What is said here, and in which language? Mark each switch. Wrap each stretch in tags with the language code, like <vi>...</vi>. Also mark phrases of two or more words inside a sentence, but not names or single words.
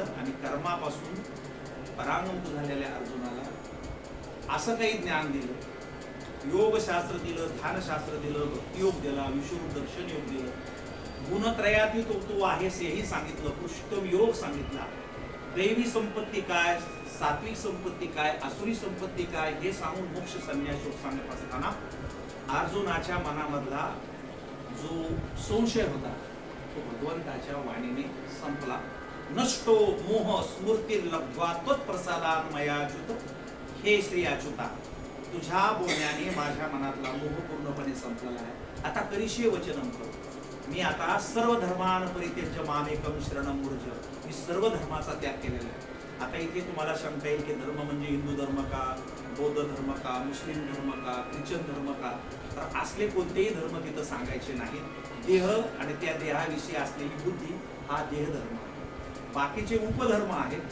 <mr>आणि कर्मापासून परांगमुक्त झालेल्या अर्जुनाला असं काही ज्ञान दिलं, योगशास्त्र दिलं, ध्यानशास्त्र दिलं, भक्तियोग दिला, विश्वरूप दर्शन योग दिलं, गुणत्रयातीत तू आहेस हेही सांगितलं, पुरुषोत्तम योग सांगितला, दैवी संपत्ती काय, सात्विक संपत्ती काय, असुरी संपत्ती काय हे सांगून मोक्ष संन्यास योग सांगत असताना अर्जुनाच्या मनामधला जो संशय होता तो भगवंताच्या वाणीने संपला.</mr> <sa>नष्टो मोह स्मृतिर्लब्ध्वा त्वत्प्रसादान मयाच्युत,</sa> <mr>हे श्री अच्युता, तुझ्या बोलण्याने माझ्या मनातला मोह पूर्णपणे संपलेला आहे.</mr> <sa>आता करिष्ये वचनं कर,</sa> <mr>मी आता</mr> <sa>सर्व धर्मान परित्यज्य मामेकं शरणं व्रज,</sa> <mr>मी सर्व धर्माचा त्याग केलेला आहे. आता इथे तुम्हाला शंका येईल की धर्म म्हणजे हिंदू धर्म का, बौद्ध धर्म का, मुस्लिम धर्म का, ख्रिश्चन धर्म का? तर असले कोणतेही धर्म तिथं सांगायचे नाहीत. देह आणि त्या देहाविषयी असलेली बुद्धी हा देहधर्म आहे. बाकीचे उपधर्म आहेत.</mr>